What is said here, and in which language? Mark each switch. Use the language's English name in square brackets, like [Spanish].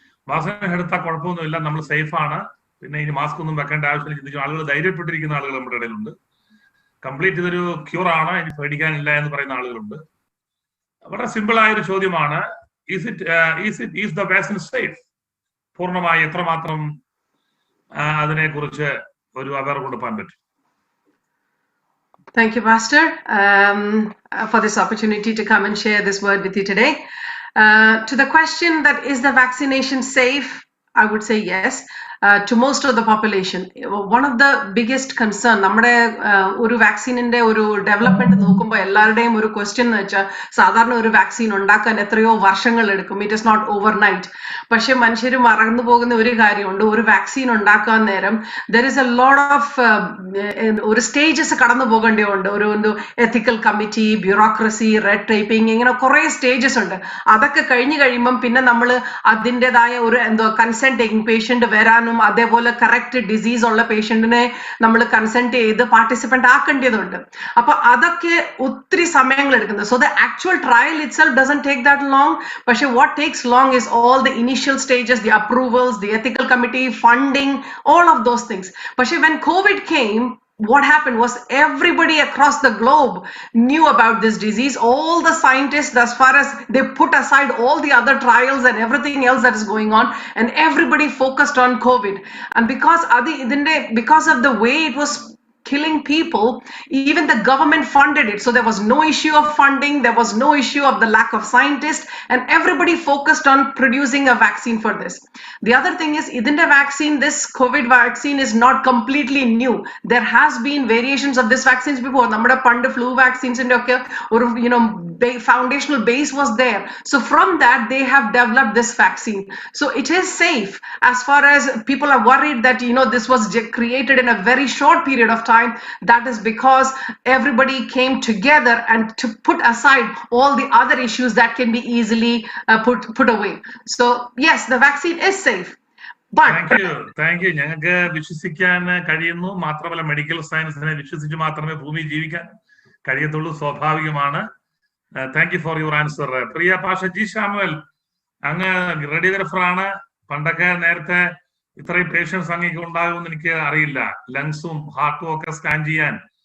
[Malayalam] Vaccine എടുത്താൽ കുഴപ്പമൊന്നുമില്ല, നമ്മൾ സേഫ് ആണ്, പിന്നെ ഇനി മാസ്ക് ഒന്നും വെക്കേണ്ട ആവശ്യമില്ല ചിന്തിച്ചു ആളുകൾ ധൈര്യപ്പെട്ടിരിക്കുന്ന ആളുകൾ നമ്മുടെ ഇടയിലുണ്ട്. കംപ്ലീറ്റ് ഇതൊരു ക്യൂർ ആണ്, ഇനി പേടിക്കാനില്ല എന്ന് പറയുന്ന ആളുകളുണ്ട്. വളരെ സിമ്പിൾ ആയ ഒരു ചോദ്യമാണ്, [English] Is the vaccine safe? [Malayalam] പൂർണ്ണമായി എത്രമാത്രം അതിനെ കുറിച്ച് ഒരു അവയർ കൊടുക്കാൻ പറ്റും? [English] Thank you, Pastor, for this opportunity to come and share this word with you today. To the question that is the vaccination safe, I would say yes. To most of the population. One of the biggest concern, [Malayalam] നമ്മുടെ ഒരു വാക്സിനിന്റെ ഒരു development നോക്കുമ്പോൾ എല്ലാവരുടെയും ഒരു question എന്ന് വെച്ചാൽ സാധാരണ ഒരു വാക്സിൻ ഉണ്ടാക്കാൻ എത്രയോ വർഷങ്ങൾ എടുക്കും. [English] It is not overnight. [Malayalam] പക്ഷെ മനുഷ്യർ മറന്നു പോകുന്ന ഒരു കാര്യമുണ്ട്, ഒരു വാക്സിൻ ഉണ്ടാക്കാൻ നേരം [English] there is a lot of [Malayalam] ഒരു സ്റ്റേജസ് കടന്നു പോകേണ്ടതുണ്ട്. ഒരു എത്തിക്കൽ കമ്മിറ്റി, ബ്യൂറോക്രസി, റെഡ് ടൈപ്പിംഗ്, ഇങ്ങനെ കുറെ സ്റ്റേജസ് ഉണ്ട്. അതൊക്കെ കഴിഞ്ഞു കഴിയുമ്പം പിന്നെ നമ്മൾ അതിൻ്റെതായ ഒരു കൺസെന്റ് ടേക്കിംഗ് പേഷ്യന്റ് വരാനും അതേപോലെ കറക്റ്റ് ഡിസീസ് ഉള്ള പേഷ്യന്റിനെ നമ്മൾ കൺസെന്റ് ചെയ്ത് പാർട്ടിസിപ്പന്റ് ആക്കേണ്ടതുണ്ട്. അപ്പൊ അതൊക്കെ ഒത്തിരി സമയങ്ങൾ എടുക്കുന്നത്. [English] So the actual trial itself doesn't take that long. പക്ഷെ what takes long is all the initial stages, the approvals, the ethical committee, funding, all of those things. പക്ഷെ when COVID came, what happened was everybody across the globe knew about this disease. All the scientists, as far as they put aside all the other trials and everything else that is going on, and everybody focused on COVID. And because of the way it was killing people, even the government funded it. So there was no issue of funding, there was no issue of the lack of scientists, and everybody focused on producing a vaccine for this. The other thing is, idinte vaccine, this COVID vaccine is not completely new. There has been variations of this vaccines before. [Malayalam] Nammada pand flu vaccines inde okke oru [English] foundational base was there. So from that they have developed this vaccine. So it is safe. As far as people are worried that this was created in a very short period of time, that is because everybody came together and to put aside all the other issues that can be easily put away. So yes, the vaccine is safe. Thank you. [Malayalam] ഞങ്ങൾക്ക് വിശ്വസിക്കാൻ കഴിയുന്നു. മാത്രമല്ല medical സയൻസിനെ വിശ്വസിച്ച് മാത്രമേ ഭൂമി ജീവിക്കാൻ കഴിയത്തുള്ളൂ, സ്വാഭാവികമാണ്. [English] Thank you for your answer. [Malayalam] Priya Pasha G Samuel, അങ്ങ് റേഡിയോഗ്രാഫറാണ്. പണ്ടൊക്കെ നേരത്തെ ഇത്രയും പേഷ്യൻസ് അങ്ങേക്ക് ഉണ്ടാകുമെന്ന് എനിക്ക് അറിയില്ല. ലങ്സും ഹാർട്ടും ഒക്കെ സ്കാൻ ചെയ്യാൻ